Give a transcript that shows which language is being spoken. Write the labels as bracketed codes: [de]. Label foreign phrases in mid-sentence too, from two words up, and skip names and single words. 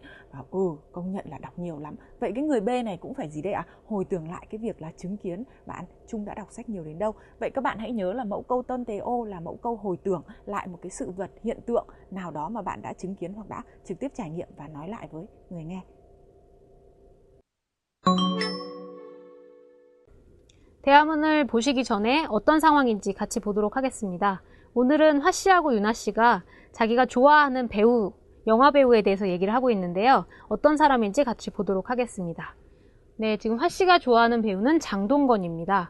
[vi] Và công nhận là đọc nhiều lắm. Vậy cái người B này cũng phải gì đấy ạ? Hồi tưởng lại cái việc là chứng kiến bạn Trung đã đọc sách nhiều đến đâu. Vậy các bạn hãy nhớ là mẫu câu tân tế ô là mẫu câu hồi tưởng lại một cái sự vật, hiện tượng nào đó mà bạn đã chứng kiến hoặc đã trực tiếp trải nghiệm và nói lại với người nghe. [ko] 대화문을 보시기 전에 어떤 상황인지 같이 보도록 하겠습니다. 오늘은 화씨하고 유나씨가 자기가 좋아하는 배우, 영화 배우에 대해서 얘기를 하고 있는데요. 어떤 사람인지 같이 보도록 하겠습니다. 네, 지금 화씨가 좋아하는 배우는 장동건입니다.